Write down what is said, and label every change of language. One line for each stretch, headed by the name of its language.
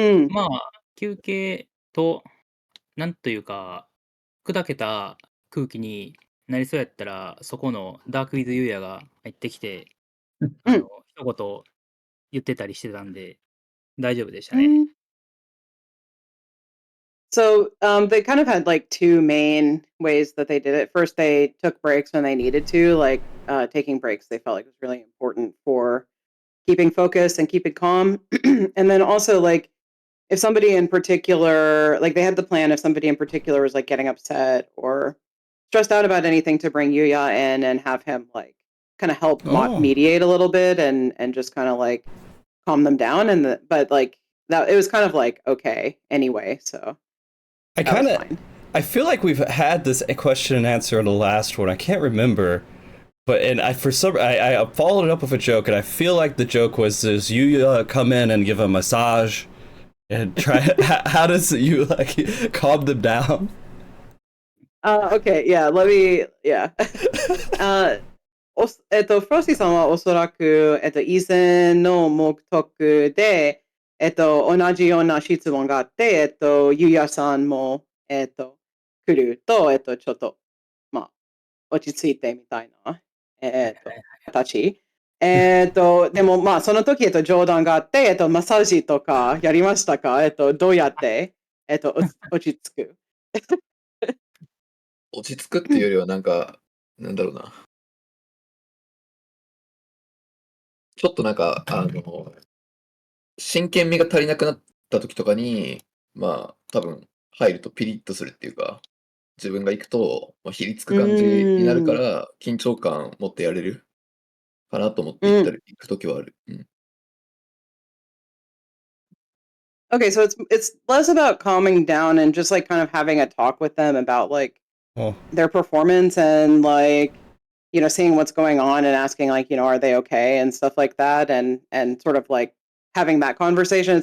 Japanese: まあ、休憩と、なんというか、砕けた空気になりそうやったら、そこのダークウィズユーヤが入ってきて、一言言ってたりしてたんで、大丈夫でしたね。
English: So they kind of had like two main ways that they did it. First, they took breaks when they needed to, like taking breaks. They felt like it was really important for keeping focus and keeping calm. And then also, like, if somebody in particular, like they had the plan, if somebody in particular was like getting upset or stressed out about anything, to bring Yuya in and have him like kind of help mediate a little bit and just kind of like calm them down. And but like that, it was kind of like okay anyway. So. I feel like we've had this question and answer in the last one. I can't remember, but I followed it up with a joke, and I feel like the joke was, does you come in and give a massage and try? how does you like calm them down? Okay, yeah, let me, yeah.
Japanese: フロスティさんはおそらく、以前の目的で、同じような質問があって、ゆうやさんも、来ると、ちょっと、まあ、落ち着いてみたいな、形。でも、まあ、その時、冗談があって、マッサージとかやりましたか？どうやって、落ち着く？落ち着くっていうよりはなんか、なんだろうな。ちょっとなんか、真剣味が足りなくなった時とかに、まあ、多分入るとピリッとするっていうか、自分が行くと、まあ、ひりつく感じになるから、緊張感持ってやれるかなと思って行く時はある。
English: Okay, so it's less about calming down and just like kind of having a talk with them about like their performance and like seeing what's going on and asking like are they okay and stuff like that and sort of like having that conversation.